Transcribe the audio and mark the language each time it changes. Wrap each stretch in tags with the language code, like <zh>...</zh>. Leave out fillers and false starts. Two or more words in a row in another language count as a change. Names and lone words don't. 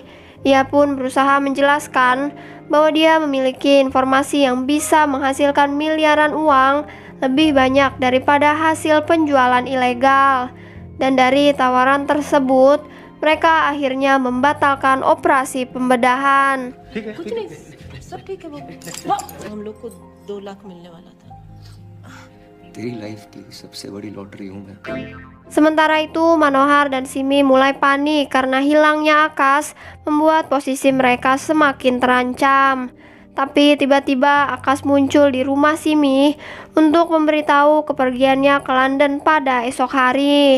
<id>Ia pun berusaha menjelaskan bahwa dia memiliki informasi yang bisa menghasilkan miliaran uang, lebih banyak daripada hasil penjualan ilegal. Dan dari tawaran tersebut, mereka akhirnya membatalkan operasi pembedahan.</id> <hi>सब ठीक है वो हम लोग को 2 लाख मिलने वाला था तेरी लाइफ की सबसे बड़ी लॉटरी हूँ मैं।</hi> <id>Sementara itu, Manohar dan Simi mulai panik karena hilangnya Akas membuat posisi mereka semakin terancam. Tapi tiba-tiba Akas muncul di rumah Simi untuk memberitahu kepergiannya ke London pada esok hari.</id>